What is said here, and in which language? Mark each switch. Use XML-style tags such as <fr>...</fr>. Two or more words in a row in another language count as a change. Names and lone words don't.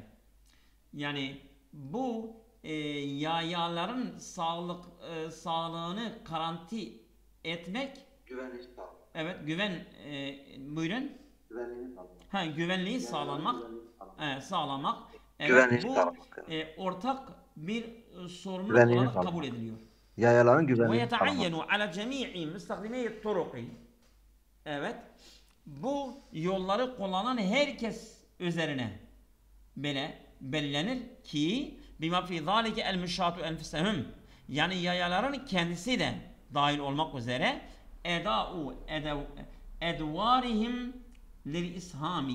<tr>Yani bu yayaların sağlığını garanti etmek. Güvenliği sağlamak. Evet, buyurun. Güvenliğini sağlamak. Güvenliği sağlanmak. Sağlamak Evet, Güvenliğini bu sağlamak. ortak bir sorumluluk Güvenliğini olarak sağlamak. kabul ediliyor. Yayaların güvenliğini sağlamak.</tr> <ar>ويتعين على جميع مستخدمي الطرق.</ar> <tr>Evet. Bu yolları kullanan herkes üzerine böyle belirlenir ki</tr> <ar>بما في ذلك المشاة أنفسهم.</ar> <tr>Yani yayaların kendisi de dahil olmak üzere</tr> <ar>أدوارهم للإسهام.</ar>